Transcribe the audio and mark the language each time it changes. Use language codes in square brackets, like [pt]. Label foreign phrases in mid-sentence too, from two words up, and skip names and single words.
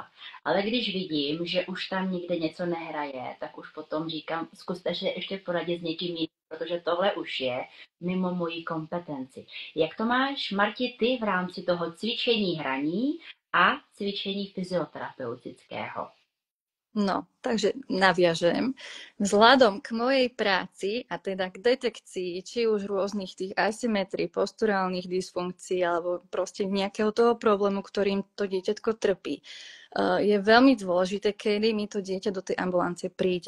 [cs] Ale když vidím, že už tam nikde něco nehraje, tak už potom říkám, zkuste se ještě poradit s někým jiným, protože tohle už je mimo mojí kompetenci. Jak to máš, Marti, ty v rámci toho cvičení hraní a cvičení fyzioterapeutického? No, [sk] takže naviažem. Vzhľadom k mojej práci a teda k detekcii či už rôznych tých asymetrií, posturálnych dysfunkcií alebo proste nejakého toho problému, ktorým to dieťatko trpí, je veľmi dôležité, kedy mi to dieťa do tej ambulancie príde.